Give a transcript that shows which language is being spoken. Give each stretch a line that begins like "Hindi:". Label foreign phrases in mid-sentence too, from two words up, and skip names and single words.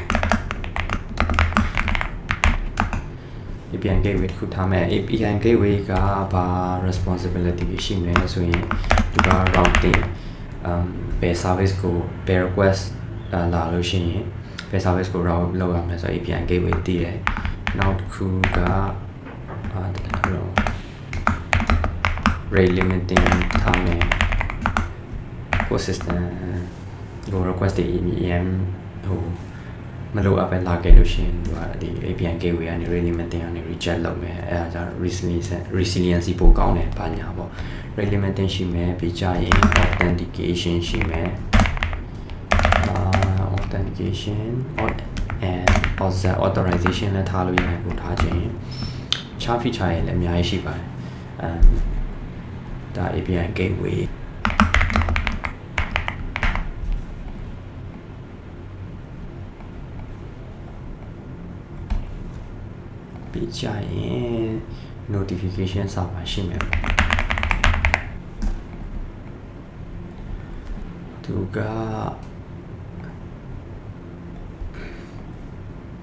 Burmese: တစ်ခုထားမယ်
English: API gateway
Burmese: ကဘာ responsibility ရှိမလဲဆိုရင်ဒီက routingဘယ် service ကိုဘယ် request လာလို့ရှိရင်ဘယ် service ကို route လုပ်ရမယ်ဆိုတော့
English: API gateway
Burmese: တည်တယ်နောက်တစ်ခုက
English: rate limiting
Burmese: ထားမယ်ကို system ကို request တွေမလိုအပ်ပဲလာခဲ့လို့ရှိရင်သူကဒီ
English: API gateway
Burmese: ကနေ
English: rate limiting
Burmese: ကနေ reject လုပ်မယ်အဲဒါကြောင့် resiliency ပိုကောင်းတယ်ဘာညာပေါ့
English: rate limiting
Burmese: ရှိမယ်ပြီးကြရင် authentication ရှိမယ်
English: authentication and authorization
Burmese: နဲ့ထားလို့ရတယ်ကိုထားခြင်း
English: chart feature
Burmese: တွေလည်းအများကြီးရှိပါတယ် ဒါ
English: API gateway
Burmese: ပြီးကြရင်
English: notification server
Burmese: ရှိမယ်သူက